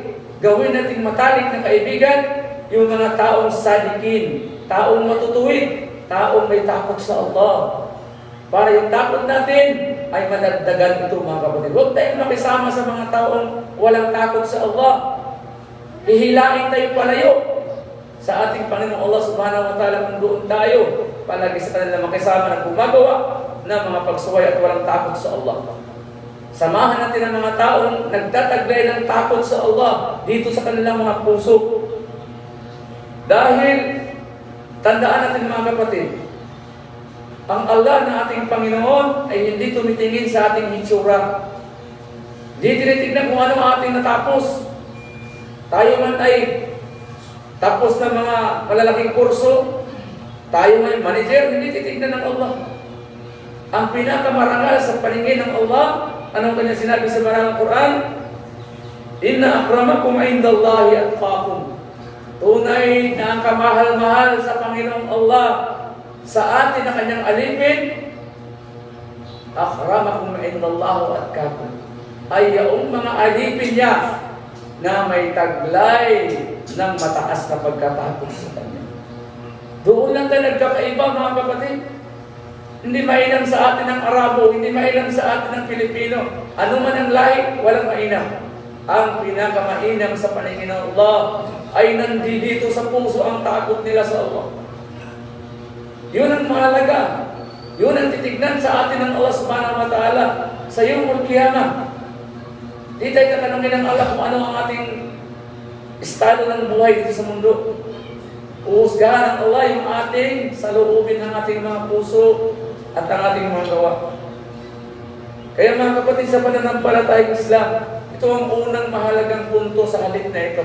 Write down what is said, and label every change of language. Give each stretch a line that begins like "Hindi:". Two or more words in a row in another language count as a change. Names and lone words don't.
Filipino: Gawin nating matalik na kaibigan, yung mga taong sadikin, taong matutuwid, taong may takot sa Allah. Para yung takot natin ay madagdagan ito, mga kapatid. Huwag tayong makisama sa mga taong walang takot sa Allah. Ihilain tayo palayo sa ating Panginoon Allah
Arabic: سبحانه وتعالى
Filipino: kung doon tayo palagi sa kanila makisama na gumagawa na mga pagsuway at walang takot sa Allah. Samahan natin ang mga taong nagtataglay ng takot sa Allah dito sa kanilang mga puso. Dahil, tandaan natin mga kapatid, ang Allah na ating Panginoon ay hindi tumitingin sa ating hitsura. Hindi tinitignan kung ano ang ating natapos. Tayo man ay tapos na mga malalaking kurso, tayo man manager, hindi titignan ng Allah. Ang pinakamarangal sa paningin ng Allah, anong kanya sinabi sa Marangal Quran?
Arabic: إن أكرمكم عند الله أتقاكم.
Filipino: Tunay na ang kamahal-mahal sa Panginoong Allah sa atin na kanyang alipin,
Arabic: أكرمكم عند الله أتقاكم.
Filipino: Ay yaong mga alipin niya na may taglay ng mataas na pagkatakot sa kanya. Doon lang tayo nagkakaiba, mga kapatid. Hindi mainam sa atin ang Arabo, hindi mainam sa atin ang Pilipino. Ano man ang lahi, walang mainam. Ang pinakamainam sa paningin ng Allah ay nandito sa puso ang takot nila sa Allah. Yun ang mahalaga. Yun ang titignan sa atin ng Allah
Arabic: سبحانه وتعالى
Filipino: sa
Arabic: يوم القيامة.
Filipino: Di tayo tatanungin ng Allah kung ano ang ating estado ng buhay dito sa mundo. Uusgahan ng Allah yung ating saloobin ng ating mga puso at ang ating mga gawa. Kaya mga kapatid, sa pananampalatayang Islam, ito ang unang mahalagang punto sa halip na ito.